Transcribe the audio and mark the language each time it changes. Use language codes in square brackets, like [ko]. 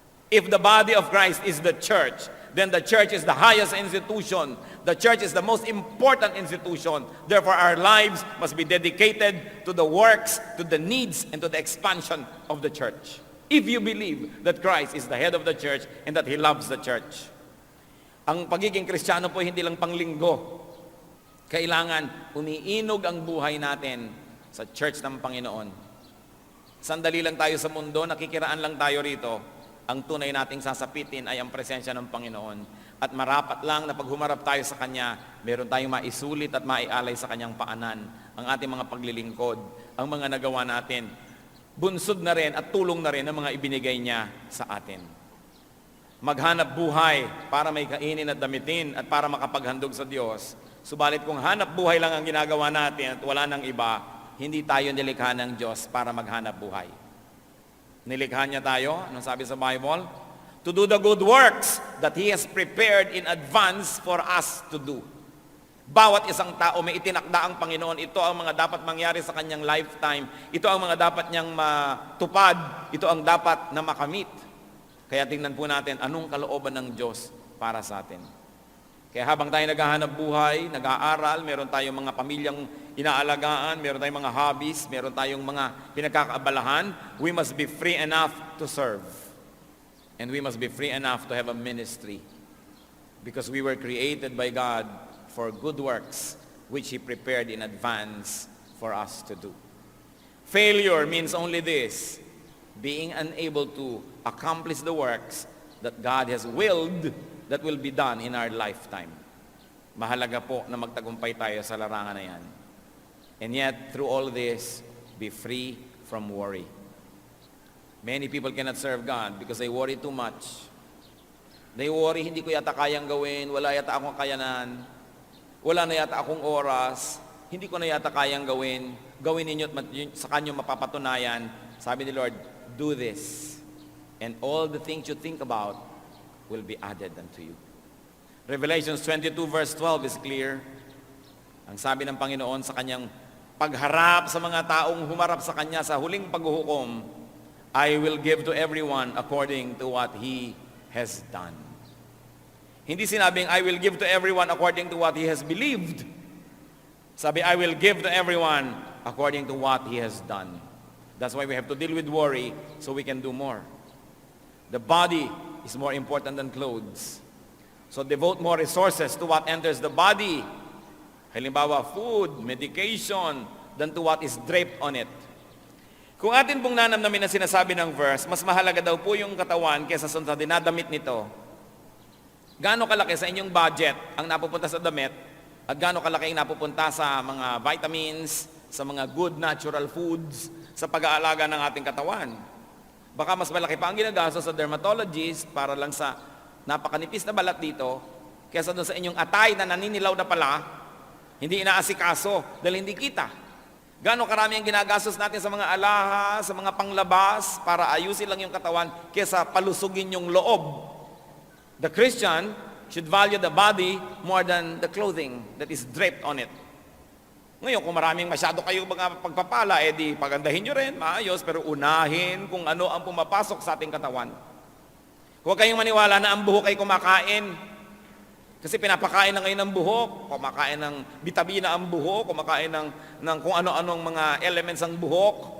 [en] If the body of Christ is the church, then the church is the highest institution. The church is the most important institution. Therefore, our lives must be dedicated to the works, to the needs, and to the expansion of the church. If you believe that Christ is the head of the church and that He loves the church. [tl] Ang pagiging Kristiyano po hindi lang panglinggo. Kailangan umiinog ang buhay natin sa church ng Panginoon. Sandali lang tayo sa mundo, nakikiraan lang tayo rito. Ang tunay nating sasapitin ay ang presensya ng Panginoon. At marapat lang na pag humarap tayo sa Kanya, meron tayong maisulit at maialay sa Kanyang paanan. Ang ating mga paglilingkod, ang mga nagawa natin. Bunsod na rin at tulong na rin ang mga ibinigay niya sa atin. Maghanap buhay para may kainin at damitin at para makapaghandog sa Diyos. Subalit kung hanap buhay lang ang ginagawa natin at wala nang iba, hindi tayo nilikha ng Diyos para maghanap buhay. Nilikha niya tayo, anong sabi sa Bible? [en] To do the good works that He has prepared in advance for us to do. [tl] Bawat isang tao may itinakda ang Panginoon. Ito ang mga dapat mangyari sa kanyang lifetime. Ito ang mga dapat niyang matupad. Ito ang dapat na makamit. Kaya tingnan po natin anong kalooban ng Diyos para sa atin. Kaya habang tayo naghahanap buhay, nag-aaral, meron tayong mga pamilyang inaalagaan, meron tayong mga hobbies, meron tayong mga pinagkakaabalahan, [en] we must be free enough to serve. And we must be free enough to have a ministry. Because we were created by God for good works, which He prepared in advance for us to do. Failure means only this: being unable to accomplish the works that God has willed that will be done in our lifetime. [tl] Mahalaga po na magtagumpay tayo sa larangan na yan. [en] And yet, through all this, be free from worry. Many people cannot serve God because they worry too much. They worry, [tl] hindi ko yata kayang gawin, wala yata akong kakayanan, wala na yata akong oras, hindi ko na yata kayang gawin, gawin ninyo at sa kanyo mapapatunayan. Sabi ni Lord, [en] do this, and all the things you think about will be added unto you. Revelations 22 verse 12 is clear. [tl] Ang sabi ng Panginoon sa kanyang pagharap sa mga taong humarap sa kanya sa huling paghuhukom, [en] I will give to everyone according to what he has done. [tl] Hindi sinabing, [en] I will give to everyone according to what he has believed. Sabi, I will give to everyone according to what he has done. That's why we have to deal with worry so we can do more. The body is more important than clothes. So devote more resources to what enters the body. [tl] Halimbawa, [en] food, medication, than to what is draped on it. [tl] Kung atin pong nanamnamin na sinasabi ng verse, mas mahalaga daw po yung katawan kaysa sa dinadamit nito. Gaano kalaki sa inyong budget ang napupunta sa damit at gaano kalaki ang napupunta sa mga vitamins, sa mga good natural foods, sa pag-aalaga ng ating katawan. Baka mas malaki pa ang ginagasto sa dermatologist para lang sa napakanipis na balat dito kaysa doon sa inyong atay na naninilaw na pala, hindi inaasikaso dahil hindi kita. Gaano karami ang ginagastos natin sa mga alahas, sa mga panglabas para ayusin lang yung katawan kaysa palusugin yung loob. [en] The Christian should value the body more than the clothing that is draped on it. [tl] Ngayon, kung maraming masyado kayo mga pagpapala, di pagandahin nyo rin, maayos, pero unahin kung ano ang pumapasok sa ating katawan. Huwag kayong maniwala na ang buhok ay kumakain. Kasi pinapakain na ngayon ng buhok, kumakain ng bitamina ang buhok, kumakain ng kung ano-anong mga elements ang buhok.